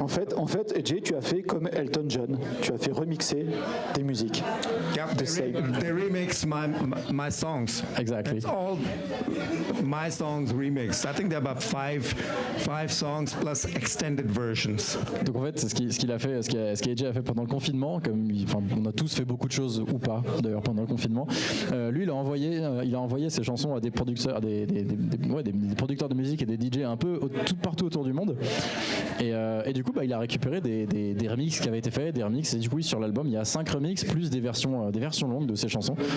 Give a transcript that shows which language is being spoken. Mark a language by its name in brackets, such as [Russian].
[French] En fait, AJ, tu as fait comme Elton John. Tu as fait remixer des musiques. [English] Yep, they remix my songs. Exactly. It's all my songs remixed. I think there are about five songs plus extended versions. [French] Donc en fait, c'est ce qu'il a fait, ce qu'AJ a fait pendant le confinement. On a tous fait beaucoup de choses ou pas d'ailleurs pendant le confinement. Lui, il a envoyé ses chansons à des producteurs, des producteurs de musique et des DJ un peu partout autour du monde. Et du coup, il a récupéré des remixes qui avaient été faits, des remixes. Et du coup, sur l'album, il y a 5 remixes plus des versions longues de ses chansons.